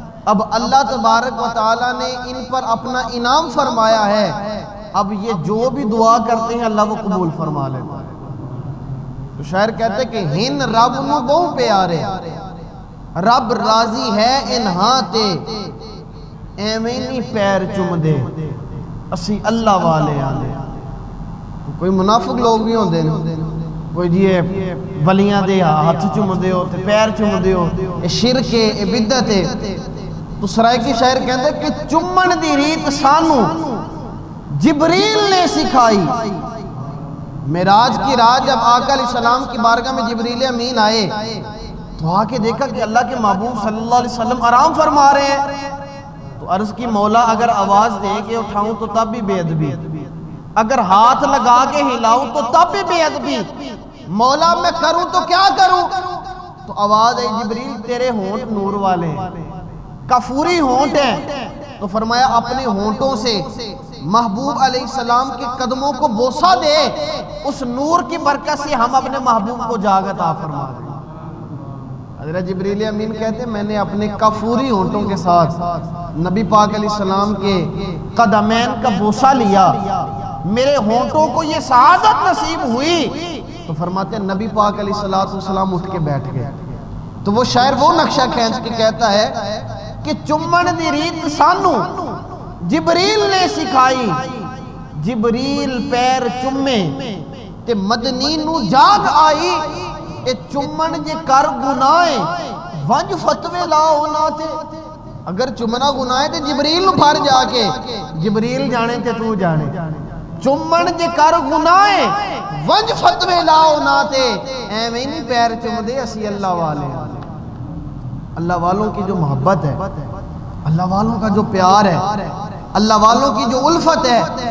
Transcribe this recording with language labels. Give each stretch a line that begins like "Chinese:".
Urdu: اب اللہ تبارک و تعالیٰ نے ان پر اپنا انعام فرمایا ہے. اب یہ جو بھی دعا کرتے ہیں اللہ وہ قبول فرما لیتا ہے. تو شاعر کہتے کہ
Punjabi: ہن رب نو بہوں پیارے، رب راضی ہے انہاں تے. ایویں نہیں پیر چم دے اسی اللہ والے آنے. کوئی منافق لوگ بھی ہوندے نے، کوئی جی ولیاں دے ہاتھ چم دے ہو تے پیر چم دے ہو، اے شرک ہے، اے بدعت ہے.
Urdu: تو سرائیکی شاعر کہتے کہ
Punjabi: چمن دی ریت سانو جبریل نے سکھائی.
Urdu: معراج کی رات جب آقا علیہ السلام کی بارگاہ میں جبریل امین آئے تو آ کے دیکھا کہ اللہ کے محبوب صلی اللہ علیہ وسلم آرام فرما رہے ہیں. تو عرض کی مولا اگر آواز دے کے اٹھاؤں تو تب بھی بے ادبی، اگر ہاتھ لگا کے ہلاؤں تو تب بھی بے ادبی. مولا میں کروں تو کیا کروں؟ تو آواز ہے جبریل تیرے ہونٹ نور والے ہیں، کافوری ہونٹ ہیں. تو فرمایا اپنے ہونٹوں سے محبوب علیہ السلام کے قدموں کو بوسہ دے، اس نور کی برکت سے ہم اپنے محبوب کو جاگ عطا فرما دیں. حضرت جبریل امین کہتے ہیں میں نے اپنے کافوری ہونٹوں کے ساتھ نبی پاک علیہ السلام کے قدمین کا بوسہ لیا، میرے ہونٹوں کو یہ سعادت نصیب ہوئی. تو فرماتے ہیں نبی پاک علیہ السلام اٹھ کے بیٹھ گئے. تو وہ شاعر وہ نقشہ کھینچ کے کہتا ہے کہ
Punjabi: چمن دی ریت سانو جبریل نے سکھائی. جبریل پیر چمے تے مدنی نو جاگ آئی. کہ چمن جے کر گناہیں ونج فتوے لاؤ نہ تے اگر چمنا گناہیں تے جبریل نو پھر جا کے جبریل جانے تے تو جانے چمن جے کر گناہیں ونج فتوے لاؤ نہ تے ایویں نہیں پیر چم دے اسی اللہ والے
Urdu: اللہ والوں کی جو محبت ہے اللہ والوں کا جو پیار ہے اللہ والوں کی جو الفت ہے